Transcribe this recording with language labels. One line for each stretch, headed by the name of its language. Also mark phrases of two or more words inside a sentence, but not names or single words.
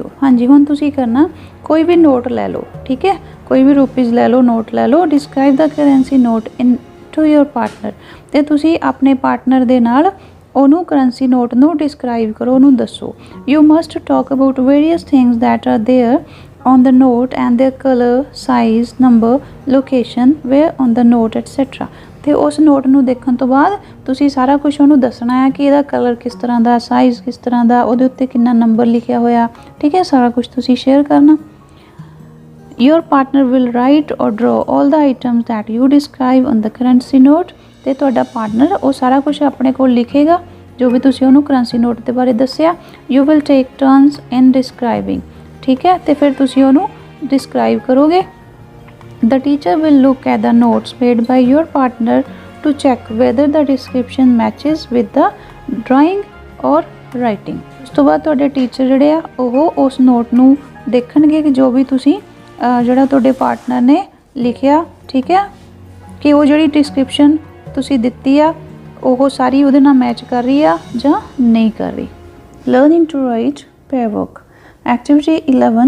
Punjabi: ਹਾਂਜੀ, ਹੁਣ ਤੁਸੀਂ ਕਰਨਾ ਕੋਈ ਵੀ ਨੋਟ ਲੈ ਲਓ, ਠੀਕ ਹੈ। ਕੋਈ ਵੀ ਰੁਪੀਜ਼ ਲੈ ਲਓ, ਨੋਟ ਲੈ ਲਓ।
English: describe the currency note in to your partner.
Punjabi: ਤੇ ਤੁਸੀਂ ਆਪਣੇ ਪਾਰਟਨਰ ਦੇ ਨਾਲ ਉਹਨੂੰ
English: currency note
Punjabi: ਨੂੰ ਡਿਸਕ੍ਰਾਈਬ ਕਰੋ, ਉਹਨੂੰ ਦੱਸੋ।
English: you must talk about various things that are there on the note and their color, size, number, location, where on the note etc.
Punjabi: ਤੇ ਉਸ ਨੋਟ ਨੂੰ ਦੇਖਣ ਤੋਂ ਬਾਅਦ ਤੁਸੀਂ ਸਾਰਾ ਕੁਝ ਉਹਨੂੰ ਦੱਸਣਾ ਹੈ ਕਿ ਇਹਦਾ ਕਲਰ ਕਿਸ ਤਰ੍ਹਾਂ ਦਾ, ਸਾਈਜ਼ ਕਿਸ ਤਰ੍ਹਾਂ ਦਾ, ਉਹਦੇ ਉੱਤੇ ਕਿੰਨਾ ਨੰਬਰ ਲਿਖਿਆ ਹੋਇਆ, ਠੀਕ ਹੈ। ਸਾਰਾ ਕੁਝ ਤੁਸੀਂ ਸ਼ੇਅਰ ਕਰਨਾ।
English: Your partner will write or draw all the items that you describe on the currency note.
Punjabi: ਤੇ ਤੁਹਾਡਾ ਪਾਰਟਨਰ ਉਹ ਸਾਰਾ ਕੁਝ ਆਪਣੇ ਕੋਲ ਲਿਖੇਗਾ ਜੋ ਵੀ ਤੁਸੀਂ ਉਹਨੂੰ
English: currency note
Punjabi: ਦੇ ਬਾਰੇ ਦੱਸਿਆ।
English: You will take turns in describing,
Punjabi: ਠੀਕ ਹੈ। ਤੇ ਫਿਰ ਤੁਸੀਂ ਉਹਨੂੰ ਡਿਸਕ੍ਰਾਈਬ ਕਰੋਗੇ।
English: The teacher will look at the notes made by your partner to check whether the description matches with the drawing or writing.
Punjabi: ਉਸ ਤੋਂ ਬਾਅਦ ਤੁਹਾਡੇ ਟੀਚਰ ਜਿਹੜੇ ਆ ਉਹ ਉਸ ਨੋਟ ਨੂੰ ਦੇਖਣਗੇ ਕਿ ਜੋ ਵੀ ਤੁਸੀਂ ਜਿਹੜਾ ਤੁਹਾਡੇ ਪਾਰਟਨਰ ਨੇ ਲਿਖਿਆ, ਠੀਕ ਹੈ, ਕਿ ਉਹ ਜਿਹੜੀ ਡਿਸਕ੍ਰਿਪਸ਼ਨ ਤੁਸੀਂ ਦਿੱਤੀ ਆ ਉਹ ਸਾਰੀ ਉਹਦੇ ਨਾਲ ਮੈਚ ਕਰ ਰਹੀ ਆ ਜਾਂ ਨਹੀਂ ਕਰ ਰਹੀ।
English: learning to write pair work activity 11।